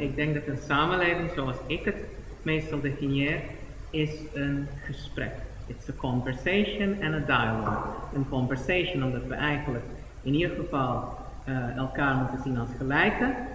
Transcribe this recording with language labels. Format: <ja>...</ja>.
<nl>Ik denk dat een samenleving zoals ik het meestal definieer, is een gesprek.</nl> <en>It's a conversation and a dialogue.</en> <nl>Een conversation omdat we eigenlijk in ieder geval elkaar moeten zien als gelijken.</nl>